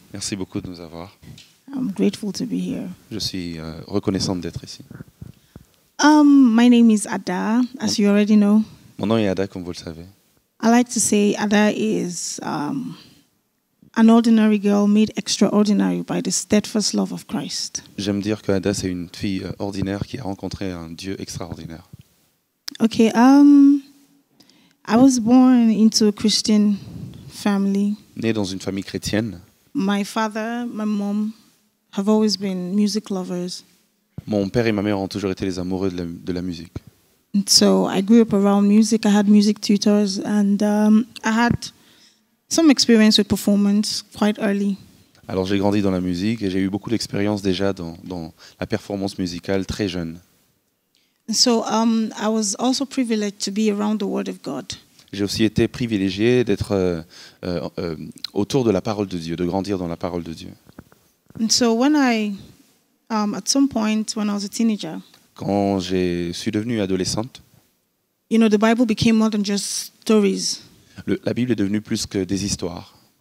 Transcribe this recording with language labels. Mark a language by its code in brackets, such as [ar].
[fr] Merci beaucoup de nous avoir. [en] I'm grateful to be here. [fr] Je suis reconnaissante d'être ici. [en] My name is Ada, as you already know. [fr] Mon nom est Ada, comme vous le savez. [en] I like to say Ada is an ordinary girl made extraordinary by the steadfast love of Christ. [fr] J'aime dire que Ada, c'est une fille ordinaire qui a rencontré un Dieu extraordinaire. [en] Okay, I was born into a Christian family. [fr] Née dans une famille chrétienne. [en] My father, my mom have always been music lovers. [fr] Mon père et ma mère ont toujours été les amoureux de la musique. [en] And so I grew up around music. I had music tutors, and I had some experience with performance quite early. [fr] Alors j'ai grandi dans la musique et j'ai eu beaucoup d'expérience déjà dans la performance musicale très jeune. [en] And so I was also privileged to be around the Word of God. [fr] J'ai aussi été privilégié d'être autour de la parole de Dieu, de grandir dans la parole de Dieu. [en] And so when at some point when I was a teenager, [fr] Quand je suis devenue adolescente, [en] you know, the Bible became more than just stories. [fr] La Bible est devenue plus que des histoires.